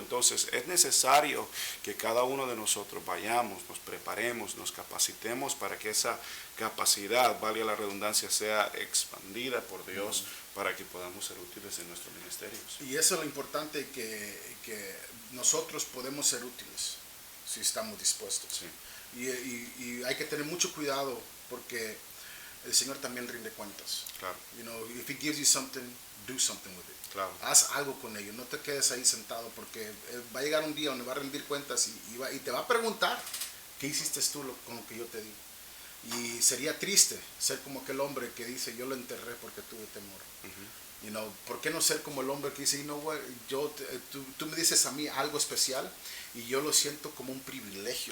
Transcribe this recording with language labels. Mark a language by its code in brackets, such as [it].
[es] Entonces es necesario que cada uno de nosotros vayamos, nos preparemos, nos capacitemos para que esa capacidad, valga la redundancia, sea expandida por Dios para que podamos ser útiles en nuestros ministerios. Y eso es lo importante, que nosotros podemos ser útiles si estamos dispuestos. Sí. Y hay que tener mucho cuidado porque el Señor también rinde cuentas. Claro. [en] You know, if He gives you something, do something with it. [es] Claro. Haz algo con ello, no te quedes ahí sentado, porque va a llegar un día donde va a rendir cuentas y te va a preguntar qué hiciste tú con lo que yo te di. Y sería triste ser como aquel hombre que dice, yo lo enterré porque tuve temor. [en] You know, [es] ¿por qué no ser como el hombre que dice, [en] you know what, [es] tú me dices a mí algo especial y yo lo siento como un privilegio,